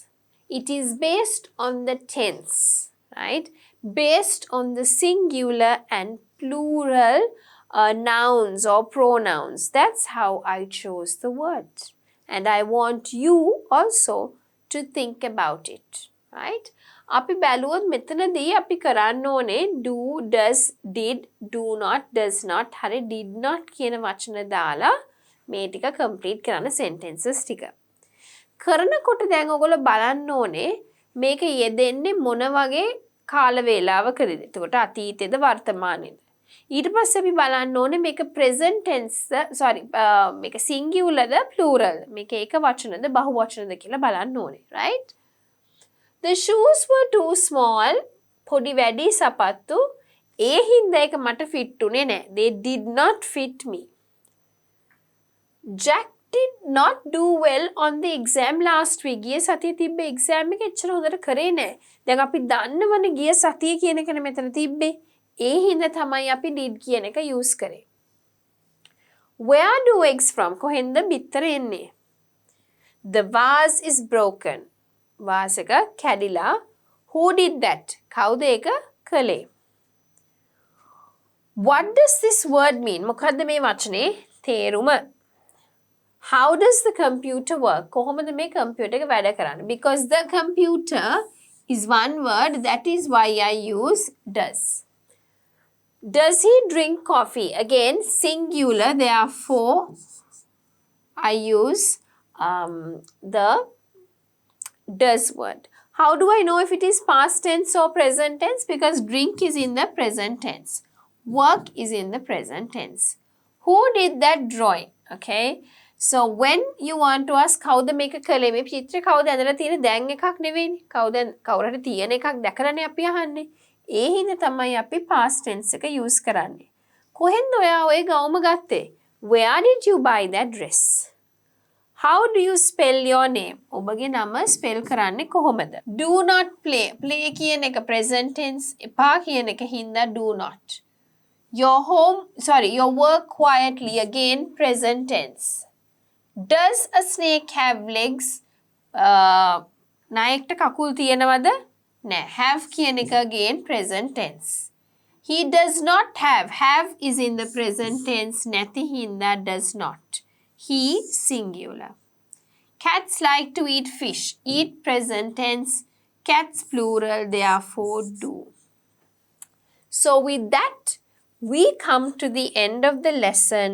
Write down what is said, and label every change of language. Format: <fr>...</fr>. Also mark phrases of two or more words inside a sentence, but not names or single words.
<en>It is based on the tense, right? Based on the singular and plural nouns or pronouns. That's how I chose the word. And I want you also to think about it, right?</en> <si>අපි බැලුවොත් මෙතනදී අපි කරන්න ඕනේ</si> <en>do, does, did, do not, does not,</en> <si>හරි</si> <en>did not</en> <si>කියන වචන දාලා මේ ටික complete කරන්න sentences ටික. කරනකොට දැන් ඔයගොල්ලෝ බලන්න ඕනේ මේක යෙදෙන්නේ මොන වගේ කාල වේලාවකදීද? එතකොට අතීතයේද වර්තමානයේද? ඊට පස්සේ අපි බලන්න ඕනේ මේක</si> <en>present tense</en> <si>මේක singularද plural මේක ඒක වචනද බහු වචනද කියලා බලන්න ඕනේ. right?</si> <en>The shoes were too small.</en> <si>පොඩි වැඩි සපත්තු ඒ හින්දා ඒක මට fit උනේ නැහැ.</si> <en>They did not fit me. Jack did not do well on the exam last week.</en> <si>ගිය සතියේ තිබ්බ exam එක එච්චර හොඳට කරේ නැහැ. දැන් අපි දන්නවනේ ගිය සතියේ කියන එකනේ මෙතන තිබ්බේ. ඒ හින්දා තමයි අපි did කියන එක use කරේ.</si> <en>Where do eggs from?</en> <si>කොහෙන්ද බිත්තර එන්නේ?</si> <en>The vase is broken.</en> <si>vase එක කැඩිලා.</si> <en>Who did that?</en> <si>කවුද ඒක කළේ?</si> <en>What does this word mean?</en> <si>මොකද්ද මේ වචනේ තේරුම?</si> <en>How does the computer work?</en> <si>කොහොමද මේ computer එක වැඩ කරන්නේ?</si> <en>Because the computer is one word, that is why I use does. Does he drink coffee? Again, singular, therefore I use the does word. How do I know if it is past tense or present tense? Because drink is in the present tense. Work is in the present tense. Who did that drawing? Okay. So when you want to ask</en> <si>කවුද මේක කළේ මේ චිත්‍රය කවුද ඇඳලා තියෙන්නේ දැන් එකක් නෙවෙයිනේ කවුරුහරි තියෙන එකක් දැකලානේ අපි අහන්නේ ඒ හින්දා තමයි අපි</si> <en>past tense</en> <si>එක use කරන්නේ කොහෙන්ද ඔයා ඔය ගවුම ගත්තේ</si> <en>Where did you buy that dress? How do you spell your name?</en> <si>ඔබගේ නම spell කරන්නේ කොහොමද?</si> <en>Do not play.</en> <si>Play කියන එක</si> <en>present tense</en> <si>එපා කියන එක හින්දා</si> <en>do not. Your work quietly, again present tense. Does a snake have legs?</en> <si>නායකට කකුල් තියෙනවද? නෑ.</si> <en>Have</en> <si>කියන එක</si> <en>again present tense. He does not have. Have is in the present tense.</en> <si>නැති හින්දා</si> <en>does not. He singular. Cats like to eat fish. Eat present tense. Cats plural, therefore do. So with that, we come to the end of the lesson.</en>